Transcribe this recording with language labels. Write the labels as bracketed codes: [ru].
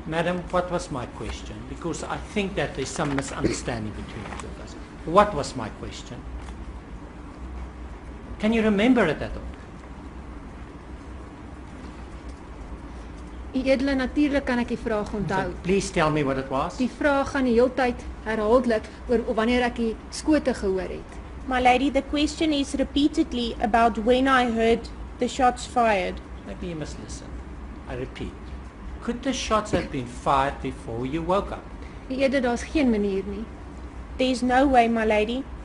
[en] Madam, what was my question? Because I think that there's some misunderstanding between the two of us. What was my question? Can you remember it at all? [af] U edele, natuurlik kan ek die vraag onthou. [en] So please tell me what it was. [af] Die vraag gaan die heeltyd herhaaldelik oor wanneer ek die skote gehoor het. [en] My lady, the question is repeatedly about when I heard the shots fired. Maybe you must listen. I repeat. Could the shots have been fired before you woke up? [af] U edele, daar's geen manier nie. [en] There's no way, my lady.